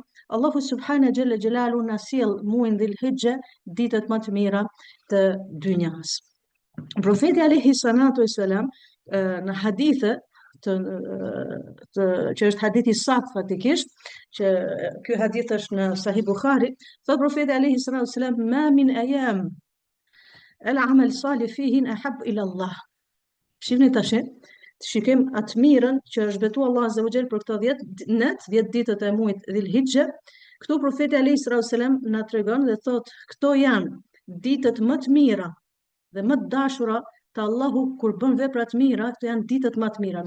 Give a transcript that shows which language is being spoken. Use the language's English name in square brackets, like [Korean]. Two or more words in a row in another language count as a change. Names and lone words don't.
[Arabic] الله سبحانه جل جلاله [Albanian] na sjell muajin Dhul-Hijja, ditët më të mira të dynjas. Profeti [Arabic] عليه الصلاة والسلام [Albanian] në hadithe që është hadithi sakt faktikisht, që ky hadith është në Sahih Buhari, thot profeti [Arabic] عليه الصلاة والسلام ما من أيام العمل الصالح فيهن أحب إلى الله. [Albanian] Shihni tash, shikim atë mirën që është betu [Arabic] الله عز وجل [Albanian] për këto 10 ditët e muajit Dhul-Hijja. Këtu profeti [Arabic] عليه الصلاة والسلام [Albanian] na tregon dhe thot këto janë ditët më të mira dhe më të dashura të Allahu kur bën vepra të mira, këto janë ditët më të mira.